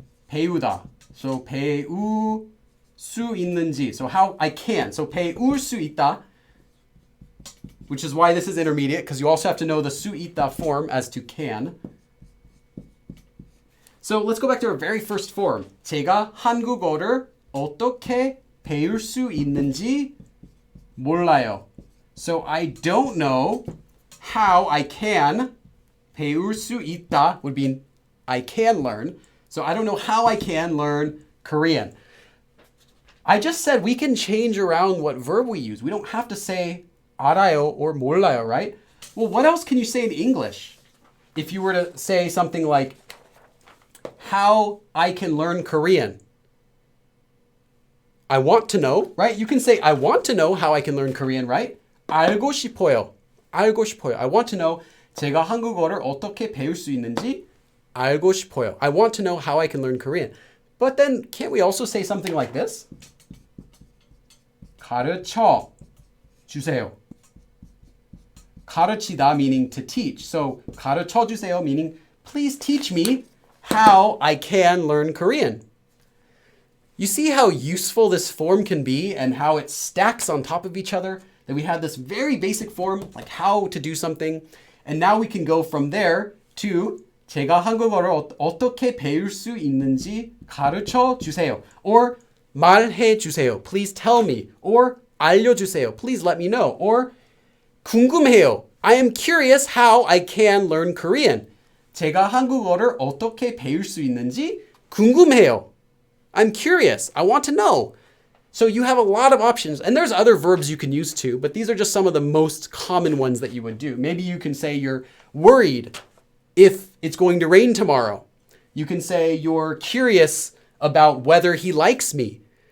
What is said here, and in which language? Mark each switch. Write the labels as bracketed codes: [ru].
[en] 배우다. So [ko] 배울 수 있는지. [en] So how I can. [ko] So 배울 수 있다. [en] Which is why this is intermediate, because you also have to know the 수 있다 form as to can. So let's go back to our very first form. [ko] 제가 한국어를 어떻게 배울 수 있는지 몰라요. [en] So I don't know how I can. [ko] 배울 수 있다 [en] would be I can learn. So I don't know how I can learn Korean. I just said we can change around what verb we use. We don't have to say 알아요 or 몰라요, right? Well, what else can you say in English? If you were to say something like how I can learn Korean. I want to know, right? You can say I want to know how I can learn Korean, right? [ko] 알고 싶어요. 알고 싶어요. [en] I want to know [ko] 제가 한국어를 어떻게 배울 수 있는지 알고 싶어요. [en] I want to know how I can learn Korean. But then can't we also say something like this? [ko] 가르쳐 주세요. [en] 가르치다 meaning to teach. So [ko] 가르쳐 주세요 [en] meaning please teach me how I can learn Korean. You see how useful this form can be and how it stacks on top of each other? That we had this very basic form, like how to do something. And now we can go from there to [ko] 제가 한국어를 어떻게 배울 수 있는지 가르쳐 주세요. [en] Or [ko] 말해 주세요. [en] Please tell me. Or [ko] 알려주세요. [en] Please let me know. [ko] Or 궁금해요. [en] I am curious how I can learn Korean. [ko] 제가 한국어를 어떻게 배울 수 있는지 궁금해요. [en] I'm curious. I want to know. So you have a lot of options. And there's other verbs you can use too, but these are just some of the most common ones that you would do. Maybe you can say you're worried if it's going to rain tomorrow. You can say you're curious about whether he likes me.